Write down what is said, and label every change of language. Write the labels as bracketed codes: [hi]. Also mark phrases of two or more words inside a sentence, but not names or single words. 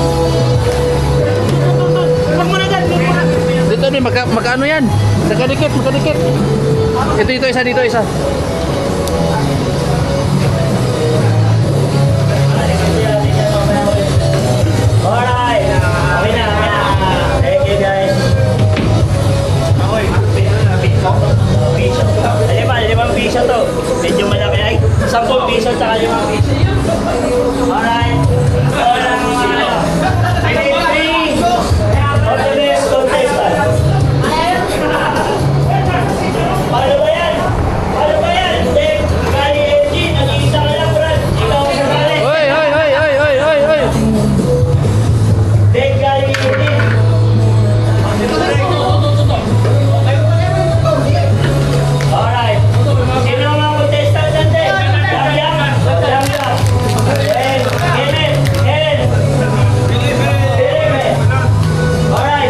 [tl] Huwag mo na dyan. Dito, ni magkano yan? Magkadikit, magkadikit. Ito, isa, dito, isa. Alright. Okay na. [en] Thank you guys. Piso. [tl] Limang piso to. Medyo malaki. Ay, 10 piso tsaka 5 piso. [en] Alright. Three of the best contestant. [tl] Paano ba yan? Paano ba yan? Dek, Kali Engine, nag-iisa ka lang, Brad. Ikaw ang sumali. Hoy, hoy, hoy, hoy, hoy, hoy, hoy. Dek, Kali Engine. Alright. Sino ang mga contestant natin? Yam-yam. Yam-yam. Kenneth. Philip. Alright.